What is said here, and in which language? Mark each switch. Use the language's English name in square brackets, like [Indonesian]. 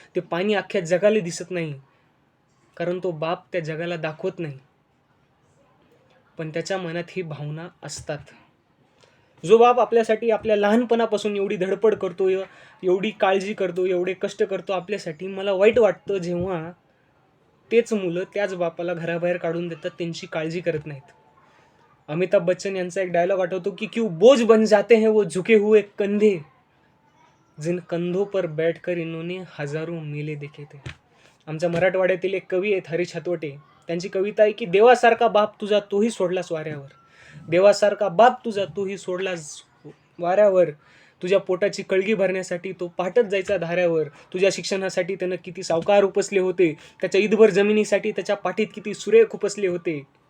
[Marathi] ते पाणी अख्ख्या जगाला दिसत नाही, कारण तो बाप त्या जगाला दाखवत नाही, पण त्याच्या मनात ही भावना असतात. जो बाप आपल्यासाठी आपल्या लहानपणापासून एवढी धडपड करतो, एवढी काळजी करतो, एवढे कष्ट करतो आपल्यासाठी, मला वाईट वाटतं जेव्हा तेच मुलं त्याच बापाला घराबाहेर काढून देतात, त्यांची काळजी करत नाहीत. अमिताभ बच्चन यांचा एक डायलॉग आठवतो की [Hindi] क्यों बोझ बन जाते हैं वो झुके हुए कंधे, जिन कंधों पर बैठकर इन्होंने हजारों मेले देखे थे. [Marathi] आमच्या मराठवाड्यातील एक कवी आहेत हरीश हातवटे. त्यांची कविता आहे की देवासारखा बाप तुझा तोही सोडलास वाऱ्यावर, देवासारखा बाप तुझा तोही सोडलास वाऱ्यावर. तुझ्या पोटाची कळगी भरण्यासाठी तो पाठच जायचा धाऱ्यावर. तुझ्या शिक्षणासाठी त्यानं किती सावकार उपसले होते, त्याच्या ईदभर जमिनीसाठी त्याच्या पाठीत किती सुरेख उपसले होते.